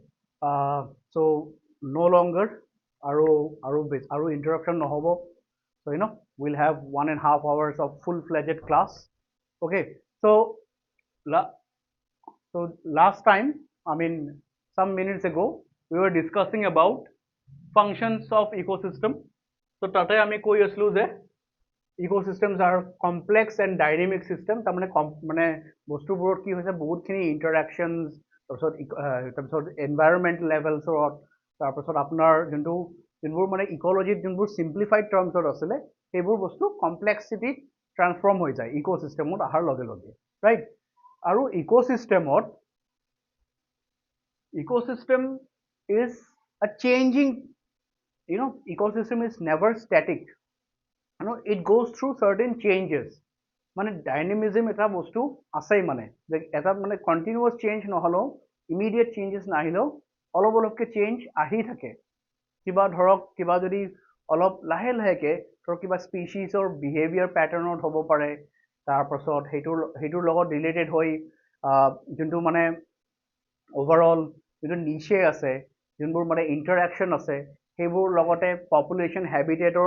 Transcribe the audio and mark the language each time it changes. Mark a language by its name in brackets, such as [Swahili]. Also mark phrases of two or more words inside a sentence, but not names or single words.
[English] So no longer [Assamese] aru [English] interruption [Assamese] নহ'ব. [English] So we'll have 1.5 hours of full-fledged class. Okay. So la last time, I mean some minutes ago, we were discussing about functions of ecosystem. So [Assamese] তাতে আমি কৈ আছিলো যে [English] ecosystems are complex and dynamic system. [Assamese] তাৰমানে মানে বস্তুবোৰত কি হৈছে বহুতখিনি interactions তাৰপিছত [English] environment levelsত [Assamese] তাৰপিছত আপোনাৰ যোনবোৰ মানে ইক'লজিত যোনবোৰ [English] simplified termsত [Assamese] আছিলে সেইবোৰ বস্তু complexity transform হৈ যায় ইক'চিষ্টেমত অহাৰ লগে লগে ৰাইট আৰু [English] ecosystem is a changing, ecosystem is never static. It goes through certain changes. [Assamese] মানে ডাইনামিজম এটা বস্তু আছেই মানে যে এটা মানে [English] continuous change [Assamese] নহ'লেও [English] immediate changes [Assamese] নাহিলেও অলপ অলপকৈ চেঞ্জ আহি থাকে কিবা ধৰক কিবা যদি অলপ লাহে লাহেকৈ ধৰক কিবা স্পেচিছৰ [English] behavior patternত [Assamese] হ'ব পাৰে তাৰপাছত সেইটোৰ লগত ৰিলেটেড হৈ যোনটো মানে [English] overall zoneটো [Assamese] নিচে আছে যোনবোৰ মানে ইণ্টাৰেকশ্যন আছে সেইবোৰ লগতে [English] population habitatৰ